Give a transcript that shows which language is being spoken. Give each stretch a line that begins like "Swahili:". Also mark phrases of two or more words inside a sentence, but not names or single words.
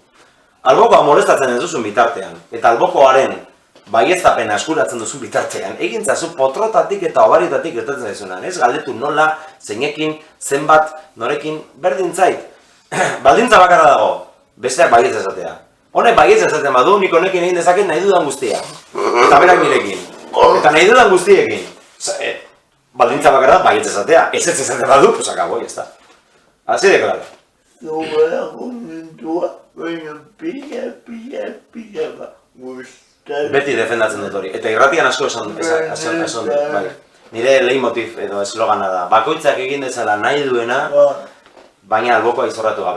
Basque: Albokoa molestatzen ez duzun bitartean, eta albokoaren baieztapena eskuratzen duzun bitartean, egin zazu potrotatik eta obariotatik gertatzen zaizunan, ez galdetu nola, zeinekin, zenbat, norekin, berdin zait. Baldintza bakarra dago, besteak baietz esatea. Honek baietz esaten badu, nik honekin egin dezaket nahi dudan guztia. Eta berak nirekin. Eta nahi dudan guztiekin. Baldintza bakarra baietz esatea, ez esaten badu,
Spanish: pues acabo, ya está. Así de claro.
Basque: Zure argumentua, baina pila guztatu. Beti defendatzen dut hori, eta irratian asko esan dut, bai. Nire leitmotiv edo eslogana da, bakoitzak egin dezala nahi duena, baina albokoa izorratu gabe.